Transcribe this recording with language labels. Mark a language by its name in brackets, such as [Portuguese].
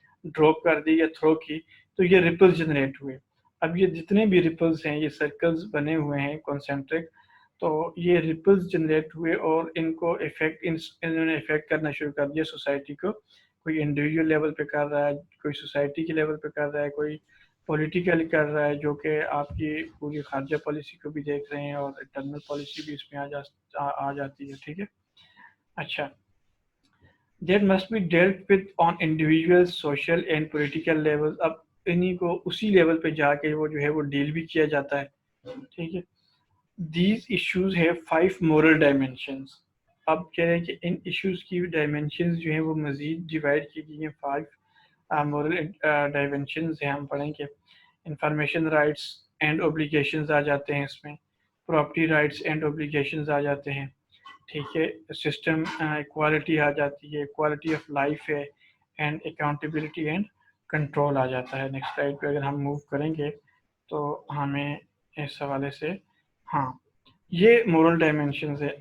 [Urdu] Drop کر دی یا through کی تو یہ ریپلز جنریٹ ہوئے. اب یہ جتنے بھی ریپلز ہیں یہ سرکلز بنے ہوئے ہیں کانسنٹرک, تو یہ ریپلز جنریٹ ہوئے اور ان کو انہوں نے افیکٹ کرنا شروع کر دیا سوسائٹی کو. کوئی انڈیویجول لیول پہ کر رہا ہے, کوئی سوسائٹی کے لیول پہ کر رہا ہے, کوئی پولیٹیکل کر رہا ہے, جو کہ آپ کی پوری خارجہ پالیسی کو بھی دیکھ رہے ہیں اور انٹرنل پالیسی بھی اس میں آ جاتی ہے. ٹھیک ہے, اچھا. [English] That must be dealt with on individual, social and political levels. [Urdu] اب انہیں کو اسی لیول پہ جا کے وہ جو ہے وہ ڈیل بھی کیا جاتا ہے. ٹھیک ہے, [English] these issues have 5 moral dimensions. [Urdu] اب کہہ رہے ہیں کہ ان ایشوز کی ڈائمینشنز جو ہیں وہ مزید ڈیوائڈ کی گئی ہیں. [English] 5 moral dimensions ہیں. [Urdu] ہم پڑھیں کہ انفارمیشن رائٹس اینڈ اوبلیگیشنز آ جاتے ہیں اس میں, پراپرٹی رائٹس اینڈ اوبلیگیشنز آ جاتے ہیں. ٹھیک ہے, سسٹم ایکوالٹی آ جاتی ہے, کوالٹی آف لائف ہے, اینڈ اکاؤنٹیبلٹی اینڈ کنٹرول آ جاتا ہے. نیکسٹ سلائڈ پہ اگر ہم موو کریں گے تو ہمیں اس حوالے سے, ہاں, یہ مورل ڈائمینشنز ہے.